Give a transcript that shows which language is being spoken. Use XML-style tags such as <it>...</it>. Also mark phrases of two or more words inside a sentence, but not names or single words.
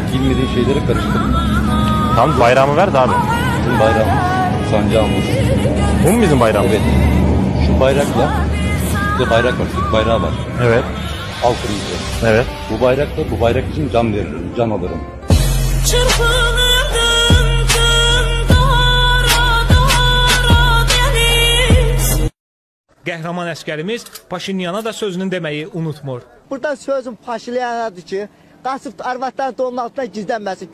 <tr>Bilmediğin şeyleri karıştırma. Tamam, bayrağımı ver de abi. Bizim bayrağımız, sancağımız. Bu mu bizim bayrağımız? Evet. Şu bayrakla, bir bayrak var, Türk bayrağı var. Evet. Al kırmızı. Evet. Bu bayrakla, bu bayrak için can veririm, can alırım.</tr> <az>Qəhrəman əskərimiz Paşinyana da sözünün deməyi unutmur. Burada sözüm Paşinyanadır ki, qaçıb arvadlar donun altına gizlənməsin.</az>